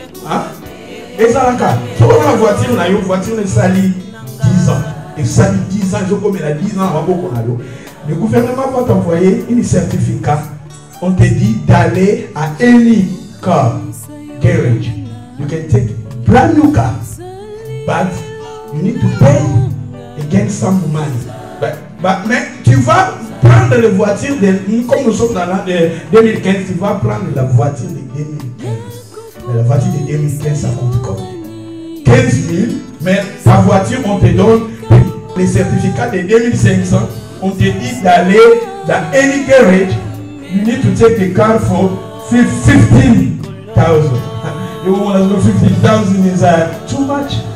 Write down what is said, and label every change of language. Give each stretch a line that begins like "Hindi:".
French: Hein? Et ça, la voiture, on a une voiture, elle salit 10 ans. Et ça dit 10 ans, ils ont comme 10 ans, le gouvernement va t'envoyer un certificat. On te dit d'aller à
English: any car garage. You can take brand new car, but you need to pay against some money.
French: Mais tu vas prendre la voiture, comme nous sommes dans l'an de 2015, tu vas prendre la voiture de 2015. Mais la voiture de 2015, ça coûte combien? 15 000, mais ta voiture, on te donne les certificats de 2500. On te dit d'aller dans
English: any garage. You need to take the car for 15,000. You want to go 15,000 is too much.